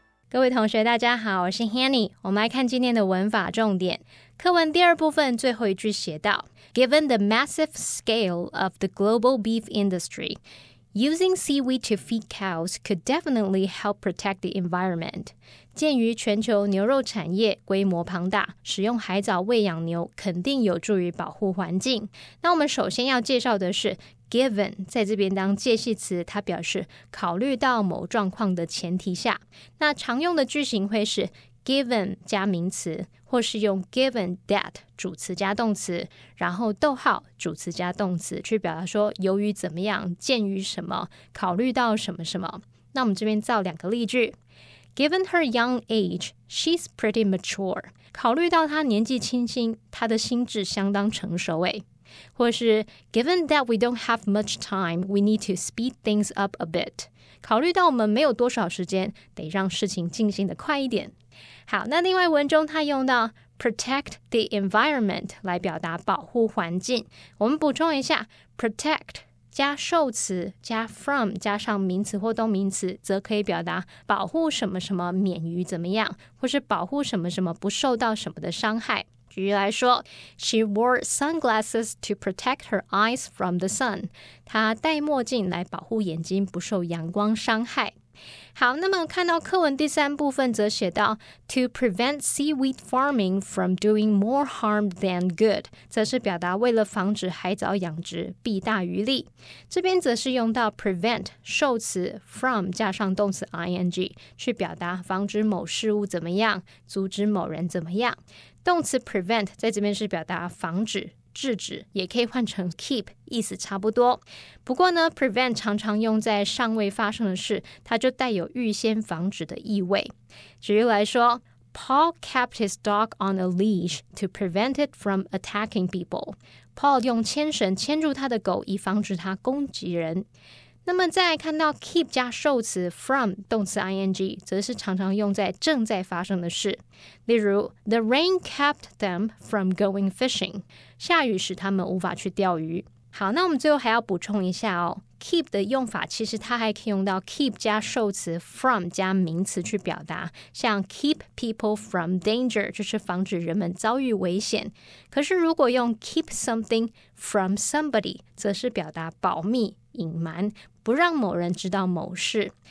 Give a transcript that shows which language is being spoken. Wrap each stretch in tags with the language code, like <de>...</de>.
<zh>各位同学大家好，我是 Hanny。我们来看今天的文法重点。课文第二部分最后一句写到</zh> <en>Given the massive scale of the global beef industry, using seaweed to feed cows could definitely help protect the environment.</en> <zh>鉴于全球牛肉产业规模庞大，使用海藻喂养牛肯定有助于保护环境。那我们首先要介绍的是 given， 在这边当介系词，它表示考虑到某状况的前提下。那常用的句型会是 given 加名词，或是用 given that 主词加动词，然后逗号主词加动词，去表达说由于怎么样，鉴于什么，考虑到什么什么。那我们这边造两个例句。</zh> <en>Given her young age, she's pretty mature.</en> <zh>考虑到她年纪轻轻，她的心智相当成熟诶。或是</zh> <en>Given that we don't have much time, we need to speed things up a bit.</en> <zh>考虑到我们没有多少时间，得让事情进行得快一点。好，那另外文中它用到</zh> <en>protect the environment</en> <zh>来表达保护环境。我们补充一下 protect加受词加 from 加上名词或动名词，则可以表达保护什么什么免于怎么样，或是保护什么什么不受到什么的伤害。举例来说</zh> <en>She wore sunglasses to protect her eyes from the sun.</en> <zh>她戴墨镜来保护眼睛不受阳光伤害。好，那么看到课文第三部分则写到</zh> <en>To prevent seaweed farming from doing more harm than good，</en> <zh>则是表达为了防止海藻养殖弊大于利。这边则是用到 prevent 受词 from 加上动词 ing 去表达防止某事物怎么样，阻止某人怎么样。动词 prevent 在这边是表达防止制止，也可以换成 keep， 意思差不多。不过呢 prevent 常常用在尚未发生的事，它就带有预先防止的意味。举例来说</zh> <en>Paul kept his dog on a leash to prevent it from attacking people.</en> <zh>Paul 用牵绳牵住他的狗，以防止它攻击人。那么再来看到 keep 加受词 from 动词 ing 则是常常用在正在发生的事。例如</zh> <en>The rain kept them from going fishing.</en> <zh>下雨使他们无法去钓鱼。好，那我们最后还要补充一下哦， keep 的用法其实它还可以用到 keep 加受词 from 加名词去表达，像</zh> <en>keep people from danger</en> <zh>就是防止人们遭遇危险。可是如果用</zh> <en>keep something from somebody</en> <zh>则是表达保密隐瞒，不让某人知道某事。</zh>